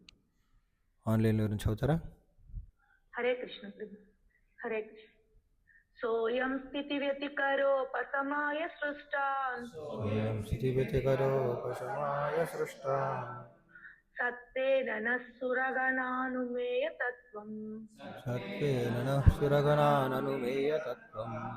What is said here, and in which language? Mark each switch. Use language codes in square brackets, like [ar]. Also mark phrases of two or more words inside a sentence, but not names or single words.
[te] ఆన్లైన్లో నుంచి చదువుతారా? హరే కృష్ణ ప్రభు. హరే కృష్ణ. [sa] सोऽयं स्थितिव्यतिकरोपशमाय सृष्टान् सोऽयं स्थितिव्यतिकरोपशमाय सृष्टान् सत्त्वेन नः सुरगणानुमेय तत्त्वम् सत्त्वेन नः सुरगणाननुमेय तत्त्वम्